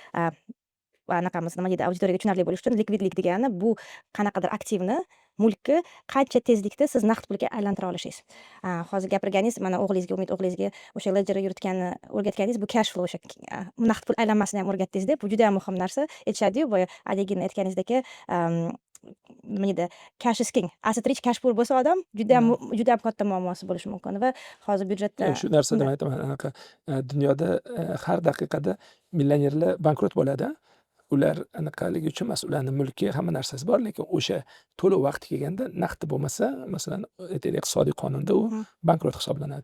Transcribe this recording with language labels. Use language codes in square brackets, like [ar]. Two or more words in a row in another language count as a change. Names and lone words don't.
[uz] Anaqamiz nima deydi, auditoriyaga tushunarli bo'lishi uchun likvidlik degani bu qanaqadir aktivni, mulkni qancha tezlikda siz naqd pulga aylantira olishingiz. Hozir gapirganingiz, mana o'g'lingizga, Umid o'g'lingizga o'sha ledger yuritganini o'rgatganingiz, bu [en] cash flow, [uz] o'sha naqd pul aylanmasini ham o'rgatdingiz-da. Bu juda ham muhim narsa. Aytishadi-yu, boya haligini aytganingizdek, nima deydi, [en] cash is king. Asset rich, cash poor [uz] bo'lsa odam juda ham katta muammosi bo'lishi mumkin va hozir byudjetda shu narsada men aytaman, anaqa dunyoda har daqiqada millionerlar bankrot bo'ladi. Ular anaqaligi uchun emas, ularning mulki, hamma narsasi bor, lekin o'sha to'lov vaqti kelganda naqdi bo'lmasa, masalan, aytaylik, iqtisodiy qonunda u bankrot hisoblanadi.